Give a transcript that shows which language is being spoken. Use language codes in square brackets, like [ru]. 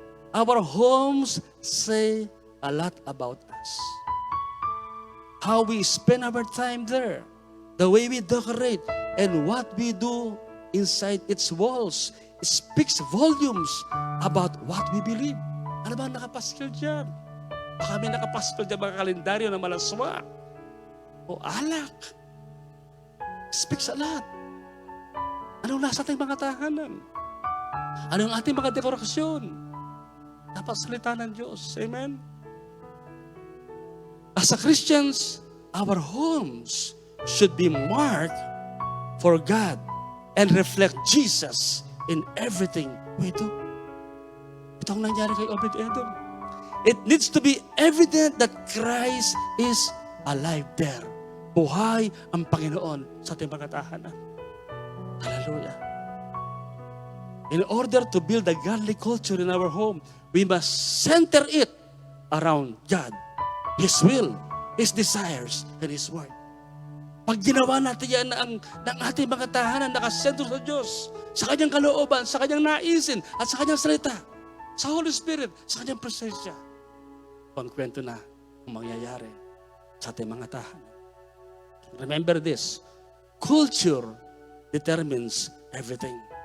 [en] Our homes say a lot about us. How we spend our time there, the way we decorate, and what we do inside its walls speaks volumes about what we believe. [tl] Ano ba ang nakapaskil dyan? Baka may nakapaskil dyan mga kalendaryo na malaswa o alak. [en] Speaks a lot. [tl] Anong nasa ating mga tahanan? Anong ating mga dekorasyon? Dapat salita ng Diyos. Amen? [en] As a Christians, our homes should be marked for God and reflect Jesus in everything we do. [tl] Ito ang nangyari kay Obed-Edom. [en] It needs to be evident that Christ is alive there. [tl] Buhay ang Panginoon sa ating mga tahanan. Hallelujah. [en] In order to build a godly culture in our home, we must center it around God, His will, His desires, and His word. [tl] Pag ginawa natin yan ng ating mga tahanan, nakasentro sa Diyos, sa Kanyang kalooban, sa Kanyang naisin, at sa Kanyang salita, sa Holy Spirit, sa Kanyang presensya, ang kwento na ang mangyayari sa ating mga tahanan. [en] Remember this, culture determines everything.